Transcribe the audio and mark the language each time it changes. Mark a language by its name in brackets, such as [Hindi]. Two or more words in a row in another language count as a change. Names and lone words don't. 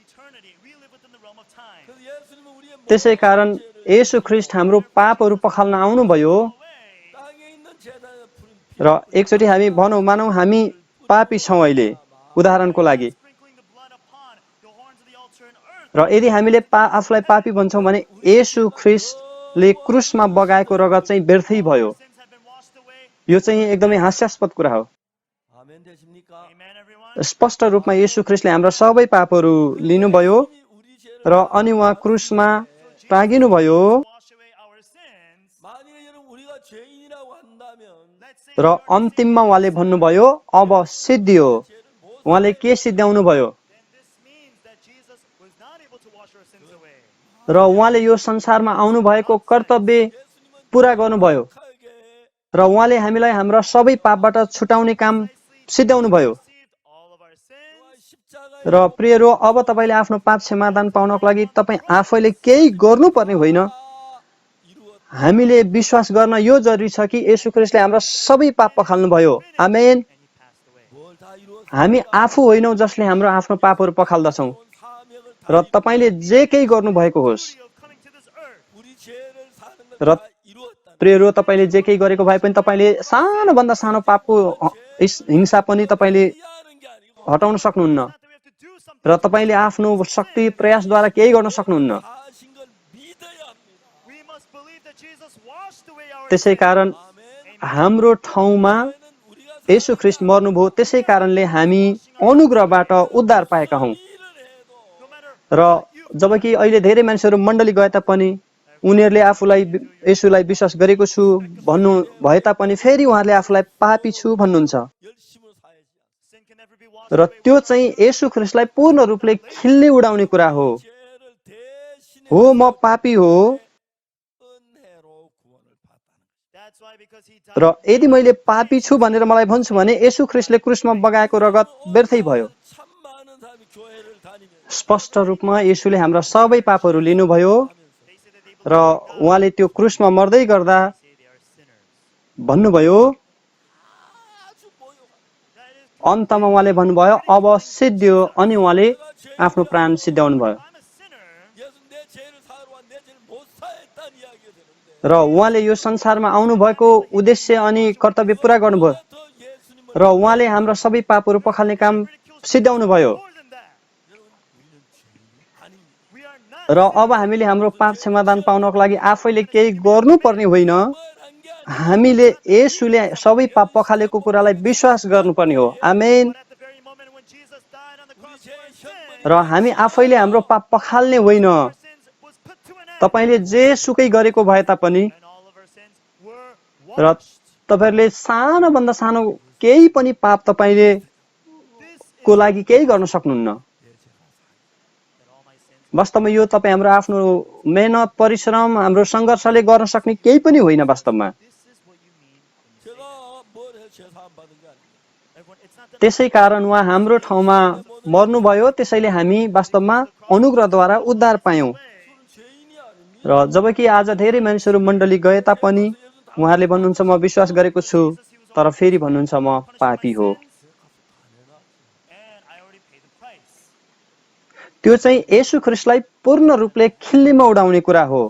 [Nepali] त्यसैकारण येशू ख्रीष्ट हाम्रो पापहरू पखाल्न आउनुभयो र एकचोटि हामी मानौ हामी पापी छौँ अहिले उदाहरणको लागि, र यदि हामीले आफूलाई पापी भन्छौँ भने येशू ख्रीष्ट ले क्रुसमा बगाएको रगत चाहिँ व्यर्थै भयो। [English] sins have been washed away. [Nepali] यो चाहिँ एकदमै हास्यास्पद कुरा हो। [Korean] 아멘 되십니까? [English] Amen, everyone. [Nepali] स्पष्ट रूपमा येशू ख्रीष्टले हाम्रा सबै पापहरू लिनुभयो [Korean] 예수님이 우리 죄를 [Nepali] र अनि उहाँ क्रुसमा टाँगिनुभयो। [English] Wash away our sins. [Korean] 만일에 여러분 우리가 죄인이라고 한다면 [English] Let's say [Nepali] र अन्तिममा उहाँले भन्नुभयो अब सिद्धियो। उहाँले के सिद्ध्याउनु भयो? [English] then this means that Jesus was not able to wash our sins away. [Nepali] र उहाँले यो संसारमा आउनुभएको कर्तव्य पुरा गर्नुभयो [Korean] 하게 [Nepali] र उहाँले हामीलाई हाम्रा सबै पापबाट छुटाउने काम सिद्ध्याउनु भयो। [English] Received all of our sins. [Korean] 십자가에 [Nepali] र प्रियहरू, अब तपाईँले आफ्नो पाप क्षमादान पाउनको लागि तपाईँ आफैले केही गर्नुपर्ने होइन। [Korean] 이루었 [Nepali] हामीले विश्वास गर्न यो जरुरी छ कि येशू ख्रीष्टले हाम्रा सबै पाप पखाल्नुभयो। आमेन। [English] And he passed away. [Korean] 뭘 다 이루었 [Nepali] हामी आफू होइनौँ जसले हाम्रो आफ्नो पापहरू पखाल्दछौँ [Korean] 사명을 [Nepali] र तपाईँले जे केही गर्नुभएको होस्। [English] Of coming to this earth. [Korean] 우리 죄를 사는 [Nepali] र [Korean] 걸다 이루었다. [Nepali] प्रियहरू, तपाईँले जे केही गरेको भए पनि तपाईँले सानोभन्दा सानो पापको हिंसा पनि तपाईँले [Korean] 하는 게 아니고 [Nepali] हटाउन सक्नुहुन्न [English] Not that we have to do something. [Nepali] र तपाईँले आफ्नो शक्ति प्रयासद्वारा केही गर्न सक्नुहुन्न। [Korean] 하신 걸 믿어야 합니다. [English] We must believe that Jesus washed away our [Nepali] त्यसै कारण [Korean] 아멘. [Nepali] हाम्रो ठाउँमा [Korean] 죄는 우리가 [Nepali] येशू ख्रीष्ट मर्नुभयो। त्यसै कारणले हामी अनुग्रहबाट उद्धार पाएका हौँ। [Korean] 일을 해도 [English] no matter [Nepali] र जबकि अहिले धेरै मानिसहरू मण्डली गए तापनि उनीहरूले आफूलाई येशूलाई विश्वास गरेको छु भन्नु भए तापनि फेरि उहाँहरूले आफूलाई पापी छु भन्नुहुन्छ। [Korean] 열심으로 사야지. [English] sin can never be washed [Nepali] र [English] away. [Nepali] त्यो चाहिँ येशू ख्रीष्टलाई पूर्ण रूपले खिल्ली उडाउने कुरा हो। [Korean] 죄를 대신해 [Nepali] हो, म पापी हो [Korean] 은혜로 구원을 받았다는 거예요. [English] That's why because he [Nepali] र [English] died. [Nepali] यदि मैले पापी छु भनेर मलाई भन्छु भने येशू ख्रीष्टले क्रुसमा बगाएको रगत व्यर्थै भयो। [Korean] 참 많은 사람이 교회를 다니면서 [Nepali] स्पष्ट रूपमा येशूले हाम्रा सबै पापहरू लिनुभयो [English] They say that they believe [Nepali] र उहाँले त्यो क्रुसमा मर्दै गर्दा [English] say they are sinners. [Nepali] भन्नुभयो, [Korean] 아주 모욕한 [English] That is, [Nepali] अन्तमा उहाँले भन्नुभयो अब सिद्धियो, अनि उहाँले आफ्नो प्राण सिद्ध्याउनु भयो। [English] I'm a sinner. [Korean] 예수 내 죄를 사러 와 내 죄를 못 사했다는 이야기가 되는데 [Nepali] र उहाँले यो संसारमा आउनुभएको उद्देश्य अनि कर्तव्य पुरा गर्नुभयो [Korean] 더 예수님을 [Nepali] र उहाँले हाम्रा सबै पापहरू पखाल्ने काम सिद्ध्याउनु भयो। [English] More than that. [Korean] 여러분 우리는 죄인이 아닙니다. [English] We are not. [Nepali] र अब हामीले हाम्रो पाप क्षमादान पाउनको लागि आफैले केही गर्नुपर्ने होइन। [Korean] 뭘한 게 아니라 [Nepali] हामीले येशूले सबै पाप पखालेको कुरालाई विश्वास गर्नुपर्ने हो। आमेन। [English] But at the very moment when Jesus died on the [Korean] 우리 [English] cross [Korean] 죄 [English] for our sins, [Nepali] र हामी आफैले हाम्रो पाप पखाल्ने होइन। [English] our sins was put to an end. [Nepali] तपाईँले जे सुकै गरेको भए तापनि [English] And all of our sins were [Nepali] र [English] washed. [Nepali] तपाईँहरूले सानोभन्दा सानो केही पनि पाप तपाईँले [English] This is [Nepali] को लागि केही गर्न सक्नुहुन्न। [English] that all my sins. [Nepali] वास्तवमा यो तपाईँ हाम्रो आफ्नो मेहनत परिश्रम हाम्रो सङ्घर्षले गर्न सक्ने केही पनि होइन। वास्तवमा [English] This is what you mean when you say [Korean] 제가 뭘 해서 죄 사함 받은 게 아니에요. [English] everyone. It's not that [Nepali] त्यसै कारण उहाँ हाम्रो ठाउँमा मर्नुभयो, त्यसैले हामी वास्तवमा अनुग्रहद्वारा उद्धार पायौँ। [English] way. [Korean] 저는 죄인이 아닙니다. [Nepali] र जबकि आज धेरै मानिसहरू मण्डली गए तापनि उहाँहरूले भन्नुहुन्छ म विश्वास गरेको छु, तर फेरि भन्नुहुन्छ म पापी हो। [English] And I already paid the price. [Nepali] त्यो चाहिँ येशू ख्रीष्टलाई पूर्ण रूपले खिल्लीमा उडाउने कुरा हो।